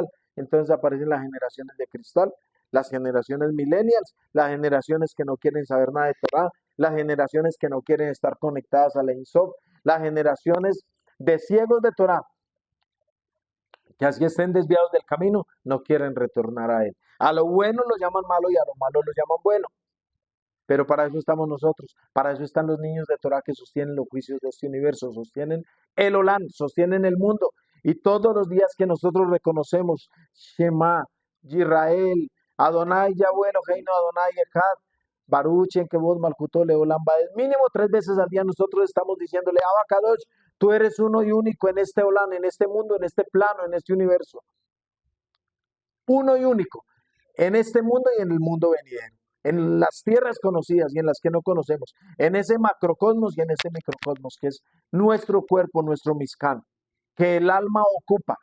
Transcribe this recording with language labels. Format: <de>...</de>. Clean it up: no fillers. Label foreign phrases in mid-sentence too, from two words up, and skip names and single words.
<es>Entonces aparecen las generaciones de cristal, las generaciones millennials, las generaciones que no quieren saber nada de Torah, las generaciones que no quieren estar conectadas a la Ein Sof, las generaciones de ciegos de Torah, que así estén desviados del camino, no quieren retornar a él. A lo bueno lo llaman malo y a lo malo lo llaman bueno. Pero para eso estamos nosotros, para eso están los niños de Torah que sostienen los juicios de este universo, sostienen el Olam, sostienen el mundo. Y todos los días que nosotros reconocemos</es> <he>שמע ישראל אדני יהוה אלהינו אדני אחד ברוך שם כבוד מלכותו לעולם ועד,</he> <es>mínimo 3 veces al día nosotros estamos diciéndole, Abacadosh, tú eres uno y único en este Olam, en este mundo, en este plano, en este universo. Uno y único, en este mundo y en el mundo venidero, en las tierras conocidas y en las que no conocemos, en ese macrocosmos y en ese microcosmos, que es nuestro cuerpo, nuestro Mishkan, que el alma ocupa.</es>